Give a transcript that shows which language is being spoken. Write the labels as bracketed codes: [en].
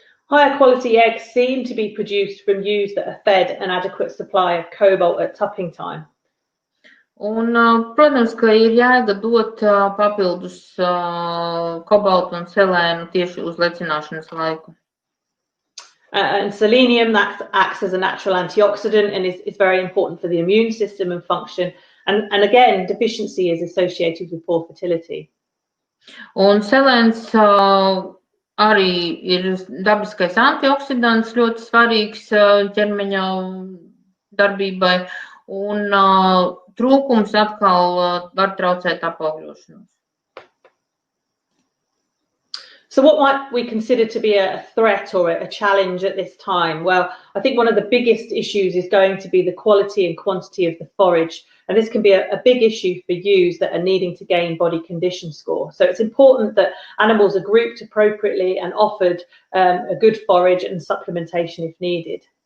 [en] Higher quality eggs seem to be produced from ewes that are fed an adequate supply of cobalt at tupping time. [lv] Un, protams, ka ir jēga dot papildus kobaltu un selēnu tieši uz lecināšanas laiku. [en] And selenium that acts as a natural antioxidant and is very important for the immune system and function. And again, deficiency is associated with poor fertility. [lv] Un selēns arī ir dabiskais antioksidants, ļoti svarīgs ķermeņa darbībai. Un trūkums atkal var traucēt apaugļošanos. [en] So what might we consider to be a threat or a challenge at this time? Well, I think one of the biggest issues is going to be the quality and quantity of the forage. And this can be a big issue for ewes that are needing to gain body condition score. So it's important that animals are grouped appropriately and offered a good forage and supplementation if needed.